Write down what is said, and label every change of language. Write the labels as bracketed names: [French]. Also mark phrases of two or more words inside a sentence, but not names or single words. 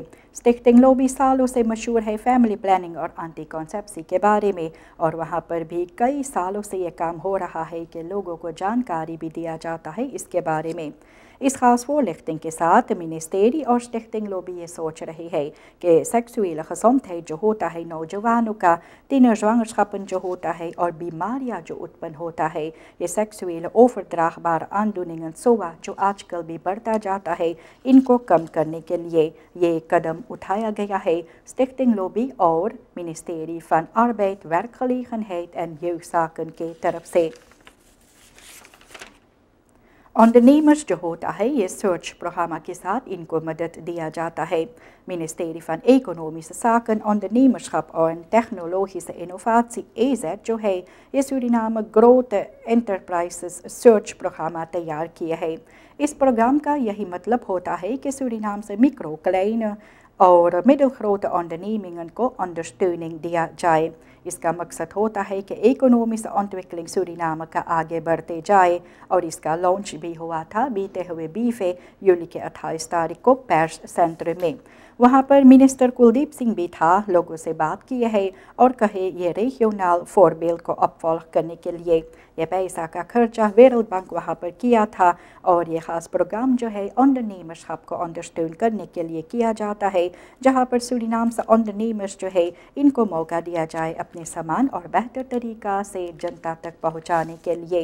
[Caribbean Hindustani] स्टिchting लॉबी सालों से मशहूर है फैमिली प्लानिंग और एंटीकॉन्सेप्सी के बारे में और वहाँ पर भी कई सालों से ये काम हो रहा है कि लोगों को जानकारी भी दिया जाता है इसके बारे में। इस खास voorlichting के साथ मिनिस्ट्री और स्टिchting लॉबी ये सोच रही है कि [Dutch] seksuele gezondheid [Caribbean Hindustani] जो होता है नौजवानों का, tienerzwangerschappen जो होता है और बीमारियां जो उत्पन्न होता है, ये [Dutch] seksueel overdraagbare aandoeningen [Caribbean Hindustani] SOA जो आजकल भी बढ़ता जाता है, इनको कम करने के लिए ये कदम उठाया गया है स्टिchting लॉबी और Ministerie van Arbeid, Werkgelegenheid en Jeugdzaken के तरफ से। ondernemers जो होता है ये सर्च प्रोग्राम के साथ इनको मदद दिया जाता है। Ministerie van Economische Zaken, Ondernemerschap en Technologische Innovatie EZ जो है ये Suriname grote enterprises सर्च प्रोग्राम तैयार किया है। इस प्रोग्राम का यही मतलब होता है कि सूरीनाम से मिक्रो, kleine और [Dutch] middelgrote ondernemingen [Caribbean Hindustani] को ondersteuning दिया जाए। इसका मकसद होता है कि [Dutch] economische ontwikkeling [Caribbean Hindustani] सूरीनाम का आगे बढ़ते जाए और इसका लॉन्च भी हुआ था बीते हुए 20 यूली के 28 तारीख को पैर्स सेंटर में। वहाँ पर मिनिस्टर कुलदीप सिंह भी था, लोगों से बात की है और कहे ये रीजनल फोरबिल को अपवॉल्व करने के लिए ये पैसा का खर्चा वर्ल्ड बैंक वहाँ पर किया था और ये ख़ास प्रोग्राम जो है ondernemers को अंडरस्टैंड करने के लिए किया जाता है, जहाँ पर सूरीनाम से ondernemers जो है इनको मौका दिया जाए अपने सामान और बेहतर तरीक़ा से जनता तक पहुँचाने के लिए।